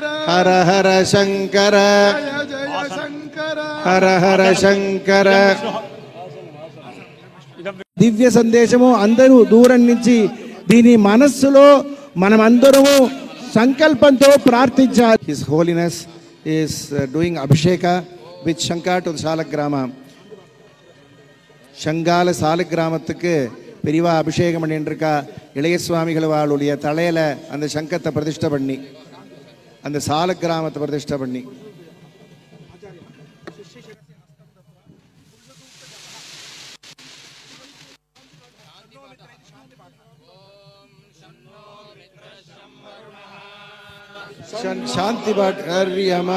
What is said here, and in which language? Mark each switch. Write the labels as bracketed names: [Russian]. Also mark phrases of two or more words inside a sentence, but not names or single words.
[Sanskrit] హర హర శంకర జయ జయ శంకర హర హర శంకర. [Telugu] దివ్య సందేశము అందరూ దూరం నుంచి దీని మనస్సులో మనమందరము సంకల్పంతో ప్రార్థించాలి. [English] His Holiness is doing abhisheka with shanka to salagrama. [Tamil] சங்கால சால கிராமத்துக்கு பெரியவா அபிஷேகம் பண்ணிட்டுருக்கா. இளைய சுவாமிகள் அவளுடைய தலையில் அந்த சங்கத்தை பிரதிஷ்டை பண்ணி அந்த சால கிராமத்தை பிரதிஷ்டை பண்ணி சாந்தி பாட் ஹரியமா.